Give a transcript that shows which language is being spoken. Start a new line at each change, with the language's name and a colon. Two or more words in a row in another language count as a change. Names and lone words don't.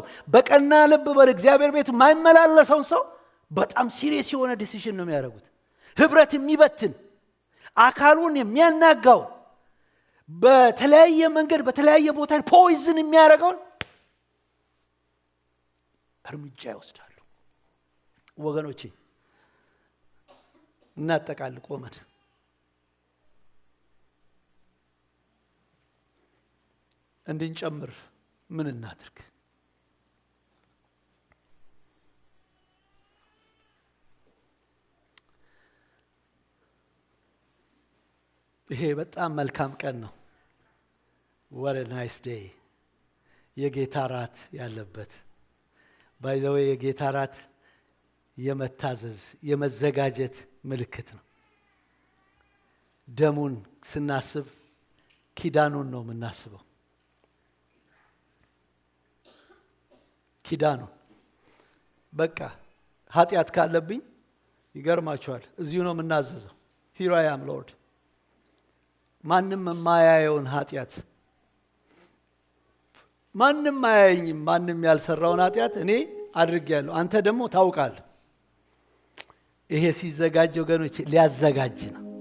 Amharic: በቀና ልብ በእግዚአብሔር ቤት የማይመላለሰው ሰው በጣም ሲሪየስ የሆነ ዲሲሽን ነው የሚያደርጉት። ህብረት የሚበትን አካሉን የሚያናጋው በተለያየ መንገድ በተለያየ ቦታ ፖይዝን የሚያደርገውን እርምጃ ይወስዳሉ። ወገኖቼ እናጠቃል ቆመን እንድንጨምር ምን እናድርግ? ይሄ በጣም መልካም ቀን ነው።
English: what a nice day።
Amharic: የጌታ ራት ያለበት
English: by the way
Amharic: የጌታ ራት የመታዘዝ የመዘጋጀት ምልክት ነው። ደሙን ስናስብ ኪዳኑን ነው የምናስበው። ኪዳኑ በቃ ኃጢአት ካለብኝ ይገርማችኋል እዚሁ ነው የምናዘዘው።
English: here I am Lord።
Amharic: ማንም የማያየውን ኃጢአት ማንም አያየኝም። ማንም ያልሰራውን ኃጢአት እኔ አድርጌያለሁ፣ አንተ ደግሞ ታውቃለህ። ይሄ ሲዘጋጅ ወገኖች ሊያዘጋጅ ነው።